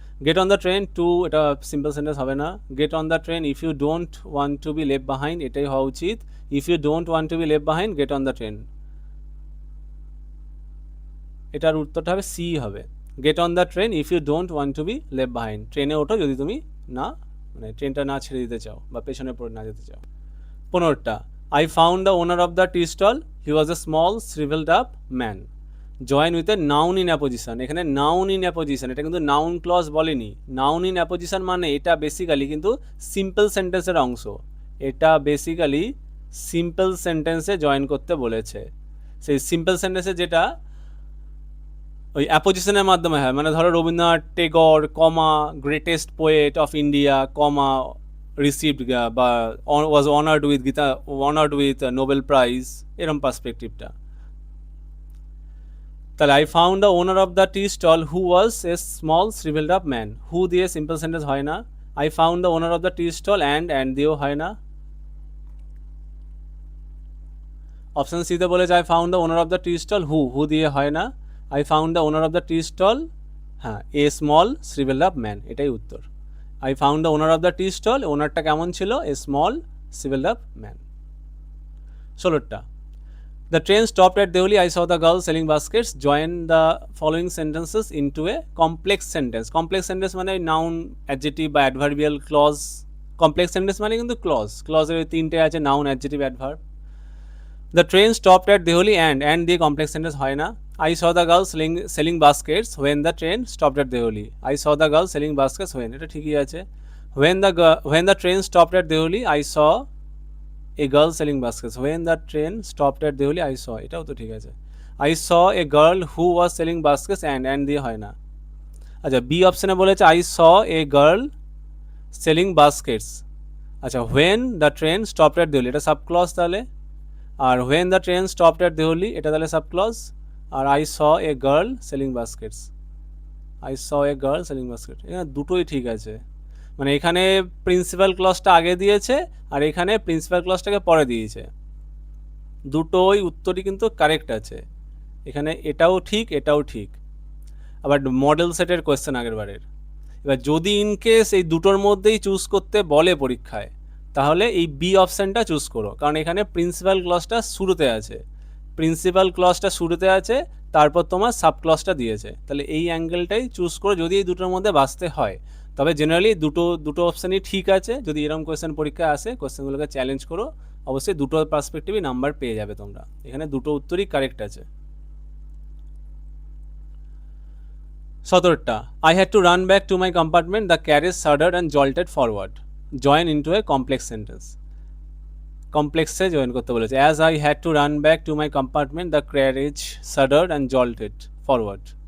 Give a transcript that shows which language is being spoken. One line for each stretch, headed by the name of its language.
English: get on the train to,
Bangla: এটা simple sentence হবে না।
English: get on the train if you don't want to be left behind,
Bangla: এটাই হওয়া উচিত।
English: if you don't want to be left behind, get on the train,
Bangla: এটার উত্তরটা হবে C হবে।
English: get on the train if you don't want to be left behind,
Bangla: ট্রেনে ওঠো যদি তুমি না, মানে ট্রেনটা না ছেড়ে দিতে চাও বা পেছনে পড়ে না যেতে চাও।
English: 15টা, I found the owner of the tea stall, he was a small shriveled up man, join with a noun in apposition.
Bangla: এখানে নাউন ইন অ্যাপোজিশন, এটা কিন্তু নাউন ক্লজ বলেনি। নাউন ইন অ্যাপোজিশন মানে এটা বেসিক্যালি কিন্তু সিম্পল সেন্টেন্সের অংশ, এটা বেসিক্যালি সিম্পল সেন্টেন্সে জয়েন করতে বলেছে। সেই সিম্পল সেন্টেন্সে যেটা ওই অ্যাপোজিশনের মাধ্যমে হয়, মানে ধরো রবীন্দ্রনাথ টেগর কমা
English: greatest poet of India
Bangla: comma received বা
English: was honoured with Nobel prize,
Bangla: এরম পার্সপেক্টিভটা।
English: তাহলে I found the owner of the tea stall who was a small shrivelled up man,
Bangla: হু দিয়ে সিম্পল সেন্টেন্স হয় না।
English: I found the owner of the tea stall
Bangla: and দিয়েও হয় না। Option সিতে বলেছে
English: I found the owner of the tea stall,
Bangla: হু দিয়ে হয় না।
English: I found the owner of the tea stall, হ্যাঁ, a small shrivelled up man,
Bangla: এটাই উত্তর।
English: I found the owner of the tea stall,
Bangla: ওনারটা কেমন ছিল,
English: A small shrivelled up man. 16টা, The train stopped at Deoli. I saw the girl selling baskets. Join the following sentences into a complex sentence.
Bangla: Complex sentence মানে noun, adjective বা adverbial clause. Complex sentence মানে কিন্তু clause. Clause এর তিনটে আছে, noun, adjective, adverb.
English: The train stopped at Deoli and
Bangla: দিয়ে complex sentence হয় না.
English: I saw the girl selling baskets when the train stopped at Deoli. I saw the girl selling baskets when,
Bangla: এটা ঠিকই আছে.
English: When the train stopped at Deoli, I saw a girl selling baskets. When the train stopped at Deoli, I saw,
Bangla: এটাও তো ঠিক আছে.
English: I saw a girl who was selling baskets and
Bangla: দিয়ে হয় না. আচ্ছা, বি অপশনে বলেছে
English: I saw a girl selling baskets. আচ্ছা, when the train stopped at Deoli,
Bangla: এটা সাব ক্লজ তাহলে।
English: আর when the train stopped at Deoli,
Bangla: এটা তাহলে sub clause.
English: আর I saw a girl selling baskets. I saw a girl selling baskets,
Bangla: এখানে দুটোই ঠিক আছে। মানে এখানে প্রিন্সিপাল ক্লজটা আগে দিয়েছে আর এখানে প্রিন্সিপাল ক্লজটাকে পরে দিয়েছে। দুটোই উত্তরই কিন্তু কারেক্ট আছে। এখানে এটাও ঠিক, এটাও ঠিক। আবার মডেল সেটের কোয়েশ্চেন আগের বারের। এবার যদি ইনকেস এই দুটোর মধ্যেই চুজ করতে বলে পরীক্ষায়, তাহলে এই বি অপশানটা চুজ করো, কারণ এখানে প্রিন্সিপাল ক্লজটা শুরুতে আছে। প্রিন্সিপাল ক্লজটা শুরুতে আছে, তারপর তোমার সাব ক্লজটা দিয়েছে। তাহলে এই অ্যাঙ্গেলটাই চুজ করো যদি এই দুটোর মধ্যে বাঁচতে হয়। তবে জেনারেলি দুটো অপশানই ঠিক আছে। যদি এরকম কোয়েশ্চেন পরীক্ষায় আসে, কোয়েশ্চেনগুলোকে চ্যালেঞ্জ করো, অবশ্যই দুটো পার্সপেক্টিভই নাম্বার পেয়ে যাবে তোমরা। এখানে দুটো উত্তরই কারেক্ট আছে।
English: 17টা, I had to run back to my compartment. The carriage shuddered and jolted forward. Join into a complex sentence.
Bangla: কমপ্লেক্সে জয়েন করতে বলেছে।
English: As I had to run back to my compartment, the carriage shuddered and jolted forward.